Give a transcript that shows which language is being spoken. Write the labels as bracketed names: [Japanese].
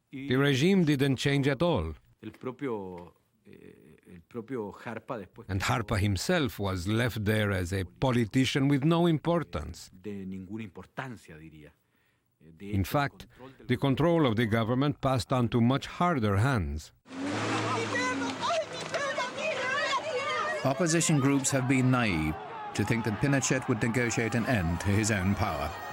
[English] The regime didn't change at all. [Spanish] El propio Harpa después. [English] And Harpa himself was left there as a politician with no importance. [Spanish] De ninguna importancia, diría. [English] In fact, the control of the government passed on to much harder hands. Opposition groups have been naive to think that Pinochet would negotiate an end to his own power.